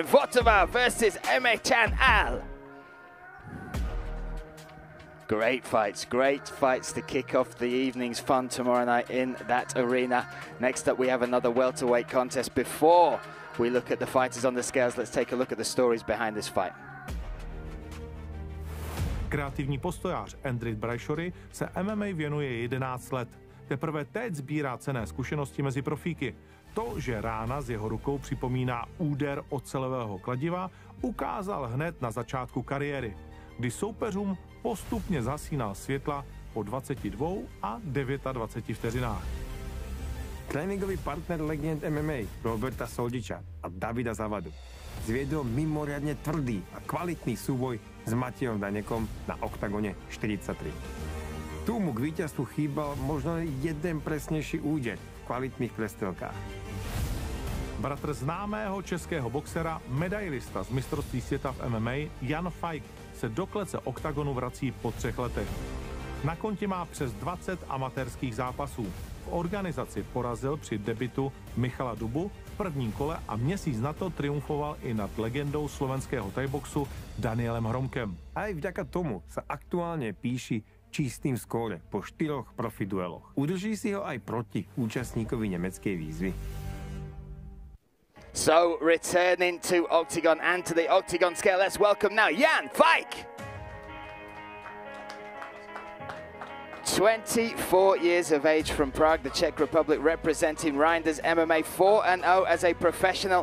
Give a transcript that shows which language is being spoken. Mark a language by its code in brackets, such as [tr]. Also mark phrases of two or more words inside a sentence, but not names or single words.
[en] Votava versus Emircan Al. Great fights to kick off the evening's fun tomorrow night in that arena. Next up, we have another welterweight contest. Before we look at the fighters on the scales, let's take a look at the stories behind this fight. [cs] Kreativní postojář Andrej Brajšory se MMA věnuje 11 let. Teprve teď sbírá cenné zkušenosti mezi profíky. To, že rána z jeho rukou připomíná úder ocelového kladiva, ukázal hned na začátku kariéry, kdy soupeřům postupně zasínal světla po 22 a 29 vteřinách. [sk] Tréninkový partner legend MMA Roberta Soldiča a Davida Zavadu zviedol mimoriadne tvrdý a kvalitný súboj s Matejom Danekom na Oktagone 43. Tu mu k víťazstvu chýbal možno jeden presnejší úder v kvalitných prestrelkách. [cs] Bratr známého českého boxera, medailista z mistrovství světa v MMA Jan Fajk se do klece Oktagonu vrací po 3 letech. Na kontě má přes 20 amatérských zápasů. V organizaci porazil při debutu Michala Dubu v prvním kole a měsíc na to triumfoval i nad legendou slovenského thaiboxu Danielem Hromkem. [sk] Aj vďaka tomu sa aktuálne píši čistým skóre po 4 profi dueloch. Udrží si ho aj proti účastníkovi nemeckej výzvy. [en] So, returning to Oktagon and to the Oktagon scale, let's welcome now Jan Fike. 24 years of age from Prague, the Czech Republic, representing Reinders MMA, 4-0 as a professional.